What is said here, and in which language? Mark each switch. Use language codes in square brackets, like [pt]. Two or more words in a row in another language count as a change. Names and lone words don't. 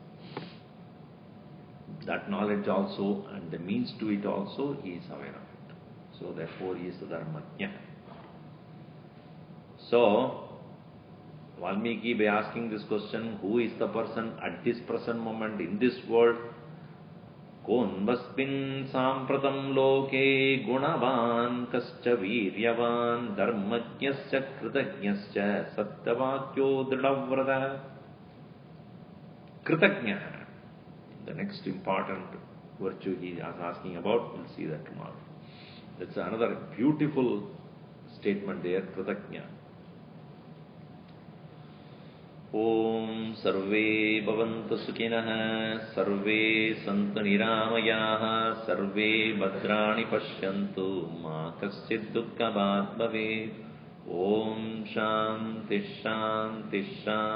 [en] That knowledge also and the means to it also, he is aware of it. So therefore he is the Dharmajna. So, Valmiki, by asking this question, who is the person at this present moment in this world? [sa] कोन्वस्मिन् साम्प्रतं लोके गुणवान् कश्च वीर्यवान् धर्मज्ञश्च कृतज्ञश्च सत्यवाक्यो दृढव्रतः. [en] Kritajna, the next important virtue he is asking about, we'll see that tomorrow. That's another beautiful statement there, Kritajna. [sa] ॐ सर्वे भवन्तु सुखिनः सर्वे सन्तु निरामयाः सर्वे भद्राणि पश्यन्तु मा कश्चिद् दुःखभाग् भवेत्. ॐ शान्तिः शान्तिः शान्तिः.